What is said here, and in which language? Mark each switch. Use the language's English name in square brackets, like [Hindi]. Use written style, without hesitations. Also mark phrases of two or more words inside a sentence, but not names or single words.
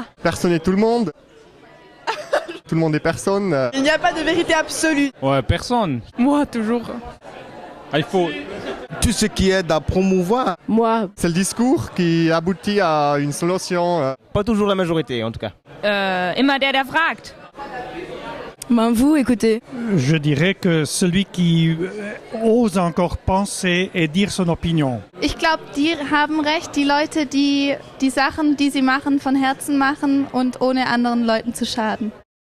[French] Personne est tout le monde. Tout le monde est personne. Il n'y a pas de vérité absolue. Ouais, personne. Moi, toujours. Ah, il faut... Tout ce qui aide à promouvoir. Moi, C'est le discours qui aboutit à une solution. Pas toujours la majorité en tout cas. [German] Immer der fragt. [French] Ben vous, écoutez. Je dirais que celui qui ose encore penser et dire son opinion. [German] ich glaube, die haben recht, die Leute, die die Sachen, die sie machen, von Herzen machen und ohne anderen Leuten zu schaden.